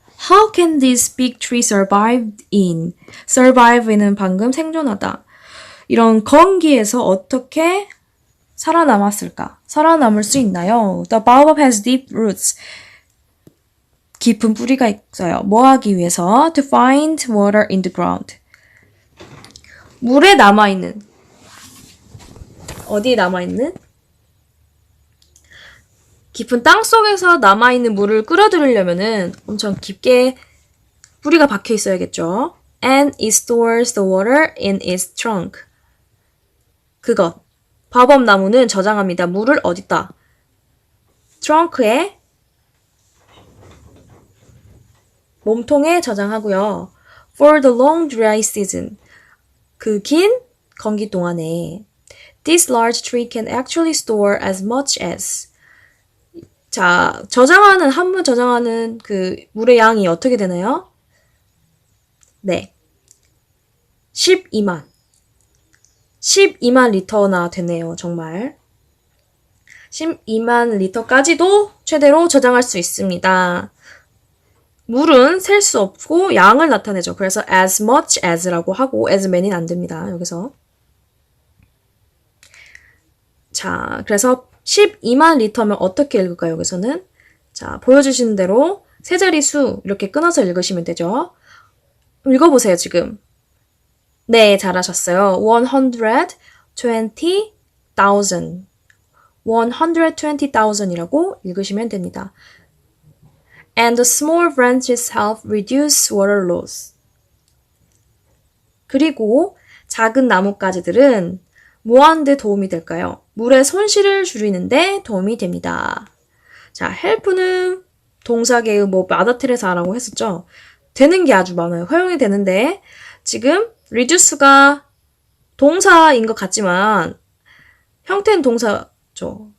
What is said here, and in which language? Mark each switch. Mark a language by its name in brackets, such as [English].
[English] How can this big tree survive in? [Korean] survive는 방금 생존하다. 이런 건기에서 어떻게 살아남았을까? 살아남을 수 있나요? [English] The baobab has deep roots. [Korean] 깊은 뿌리가 있어요. 뭐 하기 위해서? [English] To find water in the ground. [Korean] 물에 남아있는. 어디에 남아있는? 깊은 땅 속에서 남아있는 물을 끌어들이려면은 엄청 깊게 뿌리가 박혀 있어야겠죠. [English] And it stores the water in its trunk. [Korean] 그것. 바오밥 나무는 저장합니다. 물을 어디다? 트렁크에 몸통에 저장하고요. [English] For the long dry season. [Korean] 그 긴 건기 동안에 [English] This large tree can actually store as much as. [Korean] 자, 한 번 저장하는 그 물의 양이 어떻게 되나요? 네. 12만 리터나 되네요, 정말. 12만 리터까지도 최대로 저장할 수 있습니다. 물은 셀 수 없고 양을 나타내죠. 그래서 as much as라고 하고 as many는 안 됩니다, 여기서. 자, 그래서 12만 리터면 어떻게 읽을까요, 여기서는? 자, 보여주시는 대로 세 자리 수 이렇게 끊어서 읽으시면 되죠. 읽어보세요, 지금. 네, 잘하셨어요. [English] 120,000. [Korean] 120,000이라고 읽으시면 됩니다. [English] And the small branches help reduce water loss. [Korean] 그리고 작은 나뭇가지들은 뭐하는데 도움이 될까요? 물의 손실을 줄이는데 도움이 됩니다. 자, help는 동사계의 마더 테레사라고 했었죠. 되는 게 아주 많아요. 허용이 되는데 지금 reduce가 동사인 것 같지만 형태는 동사죠.